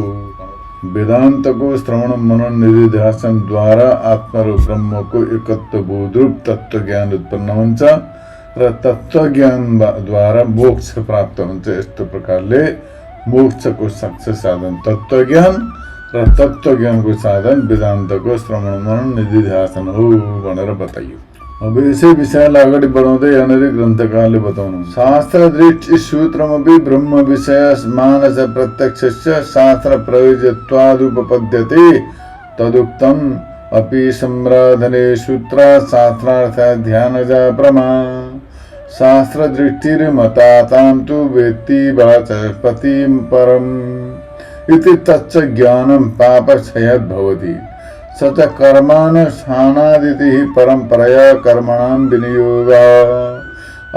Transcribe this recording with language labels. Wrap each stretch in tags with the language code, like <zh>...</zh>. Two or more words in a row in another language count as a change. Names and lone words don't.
<ne>वेदान्तको श्रवण मनन निधिध्यासन द्वारा आत्मा र ब्रह्मको एकत्व बोध रूप तत्व ज्ञान उत्पन्न हुन्छ र तत्व ज्ञान द्वारा मोक्ष प्राप्त हुन्छ। यस्तो प्रकारले मोक्षको साक्षात साधन तत्व ज्ञान र तत्व ज्ञानको साधन वेदान्तको श्रवण मनन निधिध्यासन हो भनेर बताइयो। अब यसै विषयलाई अगाडि बढाउँदै यहाँनिर ग्रन्थकारले बताउनु,</ne> <sa>शास्त्र दृष्टि सूत्रमपि ब्रह्म विषय मानस प्रत्यक्षस्य शास्त्र प्रयोज्यत्वादुपपद्यते तदुक्तम् अपि सम्राधने सूत्र शास्त्रार्थ ध्यानजा प्रमा शास्त्र दृष्टिर्मतातां तु वेत्ति वाचस्पतिं परम् इति तच्च ज्ञानं पापक्षयद् भवति स च कर्मानुष्ठानादिति परम्परया कर्मणां विनियोगः।</sa>